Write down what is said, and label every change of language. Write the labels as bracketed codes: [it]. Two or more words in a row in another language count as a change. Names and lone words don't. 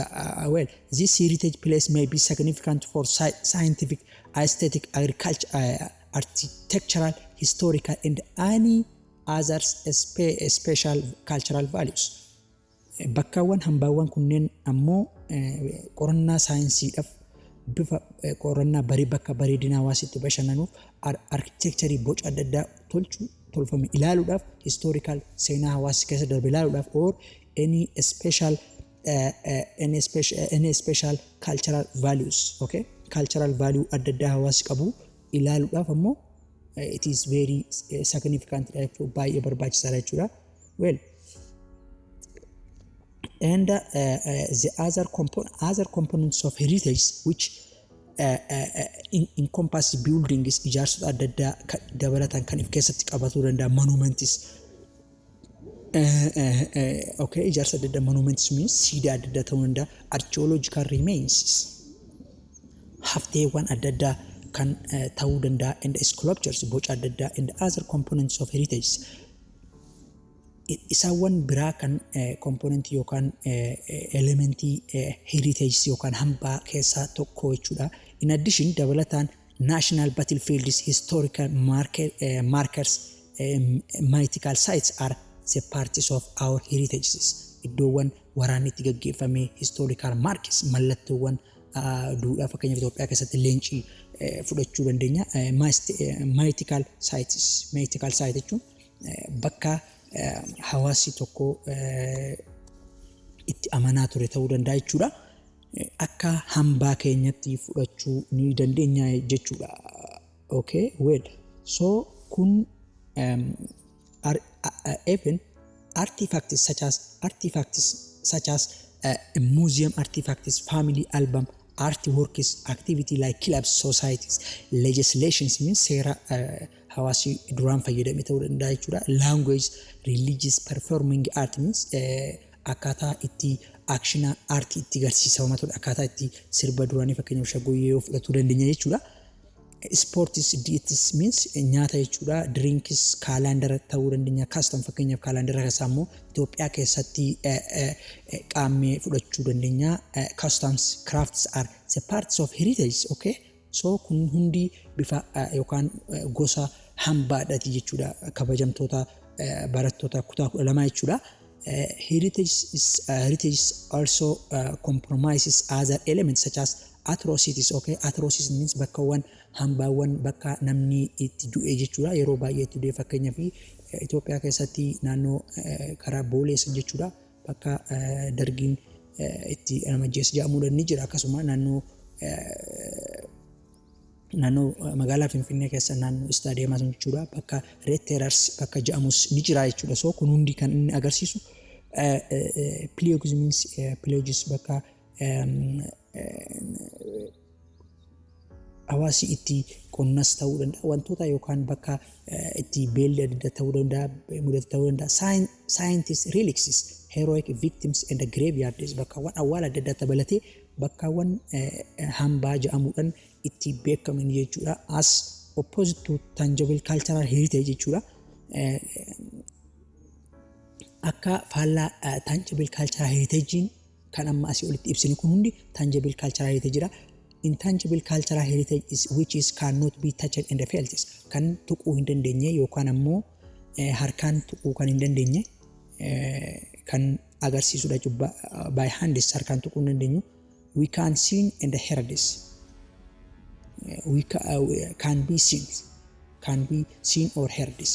[en] Well, this heritage place may be significant for scientific, aesthetic, agriculture, architectural, historical and any others special cultural values. [om] Bakkaawwan hambaawwan kunneen ammoo qorannaa saayinsiidhaaf bifa qorannaa bakka bareedina hawaasitti bashannanuuf architecturii boca adda addaa tolfame ilaaluudhaaf historical seenaa hawaasa keessa darbe ilaaluudhaaf [en] or any special cultural values. [om] Okay, [en] cultural value [om] adda addaa hawaasi qabu ilaaluudhaaf ammoo [en] it is very significant [om] baay'ee barbaachisaadha jechuudha. [en] Well, and the other components of heritage which encompass buildings [om] ijaarsota adda addaa dabalatan kan of keessatti qabatuu danda'a. Monuments okay, ijaarsa adda addaa [en] monuments means [om] siidaa adda addaa ta'uu danda'a. [en] Archaeological remains [om] hafteewwan adda addaa kan ta'uu danda'a. [en] And sculptures [om] boca adda addaa [en] and other components of heritage [om] isaawwan biraa kan component yookaan elementii heritage yookaan hambaa keessaa tokko jechuudha. [en] In addition, dabalataan national battlefields, historical markers, mythical sites are the parts of our heritages. [om] Iddoowwan waraanni itti gaggeeffame [en] historical markers [om] mallattoowwan duudhaa fakkeenyaaf Itoophiyaa keessatti leencii fudhachuu dandeenya. [en] Mythical sites [om] jechuun bakka hawaasi tokko itti amanaa ture ta'uu danda'a jechuudha. Akka hambaa keenyatti fudhachuu ni dandeenya jechuudha. [en] Okay, well, so kun even artifacts such as museum artifacts, family album, artworks, activity like clubs, societies, legislations means [om] seera hawaasi duraan fayyadame ta'uu danda'a jechuudha. [en] Language, religious, performing art means [om] akkaataa itti actiona artii itti garsiisamaa ture akkaataa itti sirba duraanii fakkeenyaaf shaggooyyee fudhatuu dandeenya jechuudha. [en] Sports, diets means [om] nyaata jechuudha. [en] Drinks, calendar [om] ta'uu dandeenya. Custom fakkeenyaaf calendar keessaa immoo Itoophiyaa keessatti qaammee fudhachuu dandeenya. [en] Customs, crafts are the parts of heritage. [om] Okay, so kun hundi bifa yookaan gosa hambaadhaati jechuudha. Kabajamtoota barattoota kutaa 12 jechuudha. [en] Heritage also compromises other elements such as atrocities. [om] Okay, [en] atrocities means [om] bakkawwan hambaawwan bakka namni itti du'e jechuudha. Yeroo baay'ee itti du'e fakkeenyaaf Itoophiyaa keessatti naannoo karaa Booleessa jechuudha. Bakka dargiin itti namajjees jedhamuudhaan ni jira. Akkasuma naannoo magaalaa Finfinnee keessa naannoo istaadiyeemaa jechuudha. Bakka Red Terrace bakka jedhamus ni jira jechuudha. So kun hundi kan inni agarsiisu pillaging bakka hawaasi itti qonnas ta'uu danda'a. Wantoota yookaan bakka itti beelli adda ta'uu danda'a, mudate ta'uu danda'a. [en] Scientists, relics, heroic victims and graveyards [om] bakkaawwan awwaala adda addaa dabalatee bakkaawwan hambaa jedhamuudhaan itti beekaman jechuudha. [en] As opposed to tangible cultural heritage jechuudha. [om] Akka faallaa [en] tangible cultural heritage [om] kan amma asii olitti ibsine kun hundi [en] tangible cultural heritage [om] jira. [en] Intangible cultural heritage is which is cannot be touched and felt. [om] Kan tuquu hin dandeenye yookaan ammoo harkaan tuquu kan hin dandeenye kan agarsiisudha jechuudha. [en] By hands [om] harkaan tuquu hin dandeenyu. [en] We can see and hear this. We can be seen or heard this.